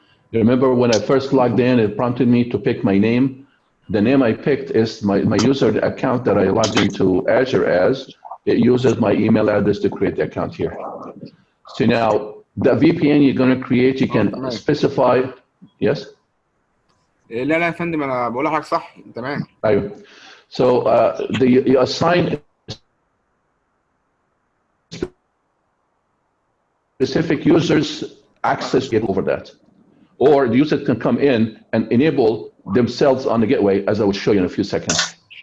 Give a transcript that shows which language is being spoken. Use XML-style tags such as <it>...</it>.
<en>You remember when I first logged in, it prompted me to pick my name. The name I picked is my user account that I logged into Azure as. It uses my email address to create the account here. So now, the VPN you're going to create, you can specify, yes?</en> <ar>لا يا فندم انا بقول لحضرتك صح تمام. أيوه.</ar> <en>So you assign specific users access get over that, or the user can come in and enable themselves on the gateway, as I will show you in a few seconds.</en>